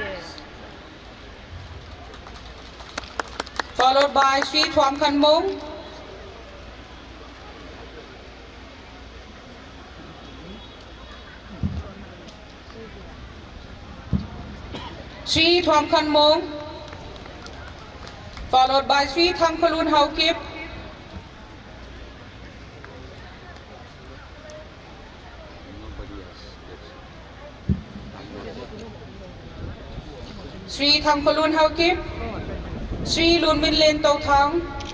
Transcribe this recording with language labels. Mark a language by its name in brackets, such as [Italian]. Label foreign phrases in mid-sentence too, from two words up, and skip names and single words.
[English] Followed by Sri Thuam Khan Mong, Sri Thuam Khan Mong, followed by Sri Tham Khalun Haukip, Sri Tham Khalun Haukip, Sri Lun Min Len Tau Thang,